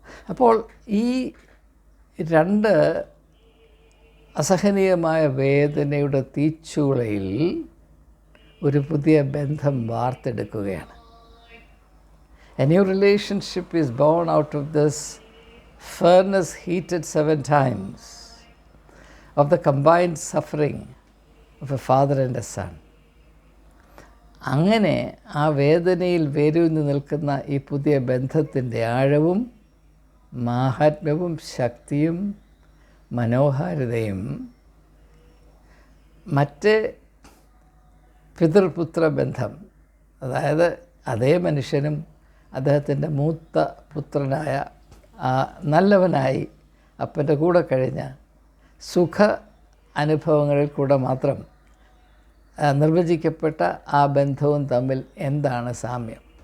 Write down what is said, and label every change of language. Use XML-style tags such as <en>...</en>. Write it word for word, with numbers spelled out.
<ml>അപ്പോൾ ഈ രണ്ട് അസഹനീയമായ വേദനയുടെ തീച്ചുളയിൽ ഒരു പുതിയ ബന്ധം വാർത്തെടുക്കുകയാണ്.</ml> <en>A new relationship is born out of this furnace heated seven times of the combined suffering of a father and a son.</en> <ml>അങ്ങനെ ആ വേദനയിൽ വേരൂന്നി നിൽക്കുന്ന ഈ പുതിയ ബന്ധത്തിൻ്റെ ആഴവും മാഹാത്മ്യവും ശക്തിയും മനോഹാരിതയും മറ്റ് പിതൃപുത്ര ബന്ധം, അതായത് അതേ മനുഷ്യനും അദ്ദേഹത്തിൻ്റെ മൂത്ത പുത്രനായ ആ നല്ലവനായി അപ്പൻ്റെ കൂടെ കഴിഞ്ഞ സുഖ അനുഭവങ്ങളിൽ കൂടെ മാത്രം നിർവചിക്കപ്പെട്ട ആ ബന്ധവും തമ്മിൽ എന്താണ് സാമ്യം?</ml>